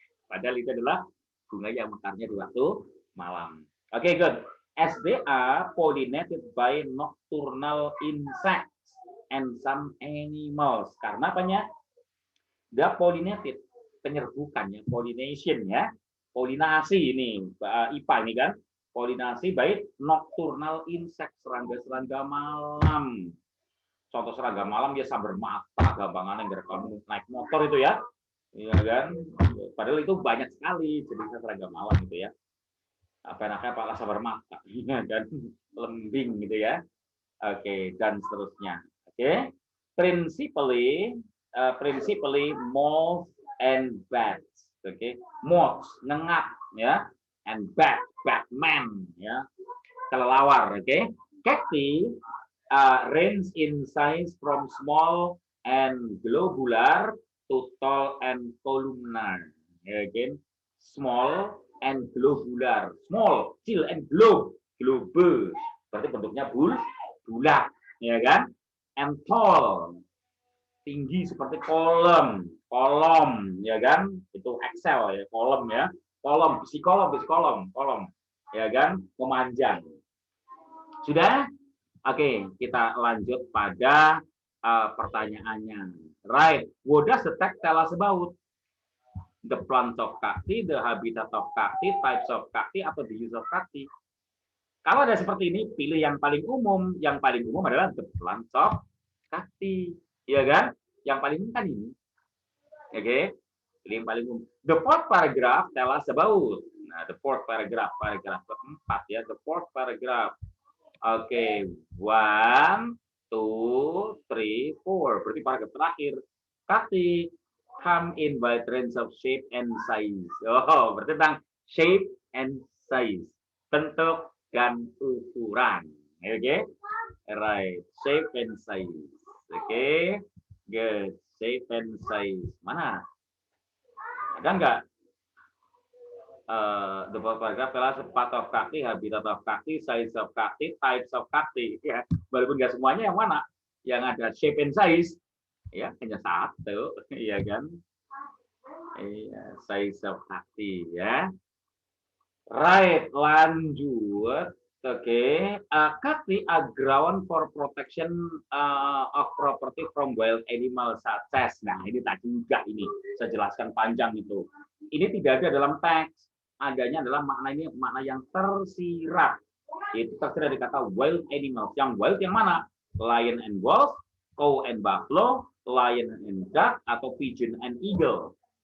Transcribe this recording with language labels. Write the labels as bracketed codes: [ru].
[id] Padahal itu adalah bunga yang mekarnya di waktu malam. [en] Oke, good. As they are pollinated by nocturnal insects and some animals. [id] Karena apanya? Dia pollinated, penyerbukan ya, pollination ya. Polinasi ini, IPA ini kan. Polinasi [en] by nocturnal insect, [id] serangga-serangga malam. Contoh serangga malam ya sambar mata, gampangan yang kamu naik motor itu ya. Iya kan? Padahal itu banyak sekali jenis serangga malam itu ya. Apa enaknya Pak sabar mata, dan lembing gitu ya. Oke, dan seterusnya. [en] Oke, principally moths and bats. [id] Oke, moths ngengap ya, and batman ya, kelelawar. [en] Oke, cacti range in size from small and globular to tall and columnar. Again, small and globular, small, [id] kecil, [en] and globus, [id] berarti bentuknya bulat, ya kan? [en] And tall, [id] tinggi seperti kolom, ya kan? Itu Excel ya, kolom ya, isi kolom, ya kan? Memanjang. Sudah? Oke, kita lanjut pada pertanyaannya. [en] Right, what does the text tell us about? The plants of cacti, the habitat of cacti, types of cacti, atau the use of cacti. [id] Kalau ada seperti ini, pilih yang paling umum. Yang paling umum adalah [en] the plants of cacti, [id] ya kan? Yang paling umum kan ini. Oke, pilih yang paling umum. [en] The fourth paragraph tell us about. [id] Nah, [en] the fourth paragraph [id] keempat ya, the fourth paragraph. Oke, 1, 2, 3, 4. Berarti paragraf terakhir. [en] Cacti come in wide range of shape and size. Oh, [id] berarti tentang [en] shape and size. [id] Bentuk dan ukuran. [en] Oke, okay? Right. Shape and size. Oke, okay? Good. [id] Shape and size. Mana? Ada nggak? [en] The paragraph adalah part of cacti, habitat of cacti, size of cacti, types of cacti. [id] Ya, walaupun nggak semuanya yang mana? Yang ada shape and size, ya hanya satu, ya kan? Iya, size of cacti, ya. Right, lanjut. [en] Oke, cacti are ground for protection of property from wild animals such as. [id] Nah, ini tadi juga ini saya jelaskan panjang itu. Ini tidak ada dalam teks. Adanya adalah makna yang tersirat. Itu tersirat di kata [en] wild animals. Yang wild yang mana? Lion and wolf, cow and buffalo, lion and duck, atau pigeon and eagle.